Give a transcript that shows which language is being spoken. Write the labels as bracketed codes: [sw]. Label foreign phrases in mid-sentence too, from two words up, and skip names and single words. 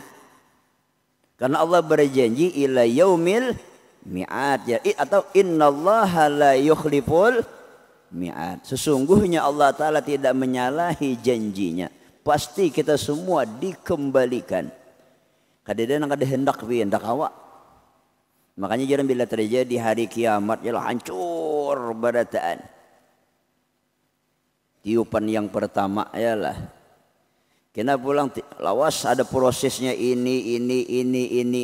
[id] Karena Allah berjanji [ar] إلى يوم الميعاد [id] ya, atau [ar] إن الله لا يخلف الميعاد. [id] Sesungguhnya Allah taala tidak menyalahi janjinya. Pasti kita semua dikembalikan. [bjn] Kadang-kadang kada hendak awak. [id] Makanya jangan bila terjadi hari kiamat ialah hancur barataan. [bjn] Tiupan yang pertama ialah kena pulang lawas ada prosesnya ini.